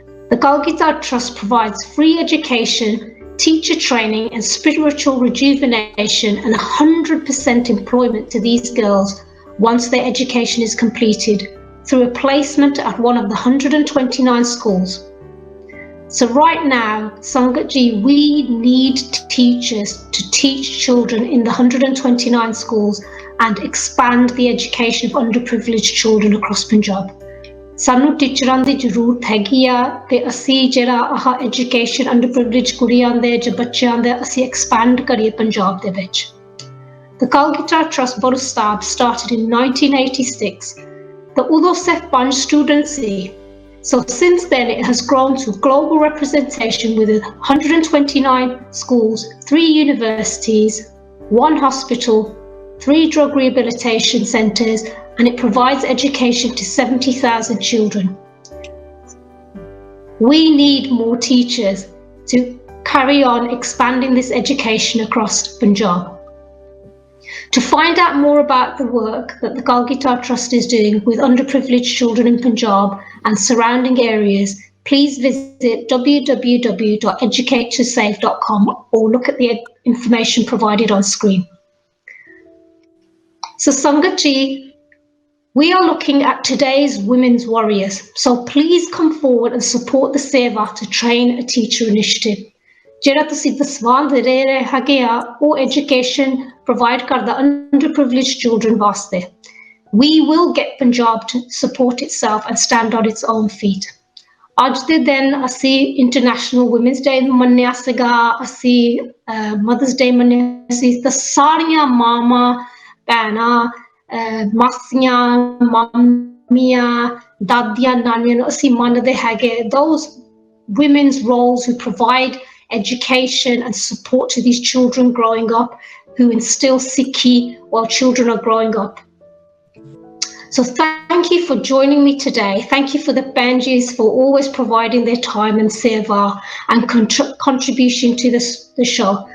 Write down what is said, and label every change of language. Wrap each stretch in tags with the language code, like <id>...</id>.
<en>The Kolkata Trust provides free education, teacher training and spiritual rejuvenation and 100% employment to these girls once their education is completed through a placement at one of the 129 schools. So right now, Sangat ji, we need teachers to teach children in the 129 schools and expand the education of underprivileged children across Punjab.</en> <pa>ਸਾਨੂੰ ਟੀਚਰਾਂ ਦੀ ਜ਼ਰੂਰਤ ਹੈਗੀ ਆ ਤੇ ਅਸੀਂ ਜਿਹੜਾ ਆਹ education ਅੰਡਰਪ੍ਰਿਵਿਲੇਜਡ ਕੁੜੀਆਂ ਦੇ ਜਾਂ ਬੱਚਿਆਂ ਦੇ ਅਸੀਂ ਐਕਸਪੈਂਡ ਕਰੀਏ ਪੰਜਾਬ ਦੇ ਵਿੱਚ.</pa> <en>The Kolkata Trust Guru Sahib started in 1986</en> <pa>ਤਾਂ ਉਦੋਂ ਸਿਰਫ 5 student ਸੀ</pa> <en>So since then, it has grown to global representation with 129 schools, 3 universities, 1 hospital, 3 drug rehabilitation centres, and it provides education to 70,000 children. We need more teachers to carry on expanding this education across Punjab. To find out more about the work that the Galgitar Trust is doing with underprivileged children in Punjab and surrounding areas, please visit www.educatetosave.com or look at the information provided on screen. So Sangat ji, we are looking at today's women's warriors. So please come forward and support the Seva to train a teacher initiative.</en> <pa>ਜਿਹੜਾ ਤੁਸੀਂ ਦਸਵਾਂ ਦੇ ਰਹੇ ਹੈਗੇ ਆ ਉਹ education provide ਕਰਦਾ</pa> <en>underprivileged children</en> <pa>ਵਾਸਤੇ.</pa> <en>We will get Punjab to support itself and stand on its own feet.</en> <pa>ਅੱਜ ਦੇ ਦਿਨ ਅਸੀਂ ਇੰਟਰਨੈਸ਼ਨਲ ਵੂਮਨਸ ਡੇ ਮੰਨਿਆ ਸੀਗਾ, ਅਸੀਂ ਮਦਰਸ ਡੇ ਮੰਨਿਆ ਸੀ, ਤਾਂ ਸਾਰੀਆਂ ਮਾਵਾਂ ਭੈਣਾਂ ਮਾਸੀਆਂ ਮਾਮੀਆਂ ਦਾਦੀਆਂ ਨਾਨੀਆਂ ਨੂੰ ਅਸੀਂ ਮੰਨਦੇ ਹੈਗੇ.</pa> <en>Those women's roles who provide education and support to these children growing up, who instill Sikhi while children are growing up. So thank you for joining me today. Thank you for the Panjis for always providing their time and seva and contribution to the show.</en>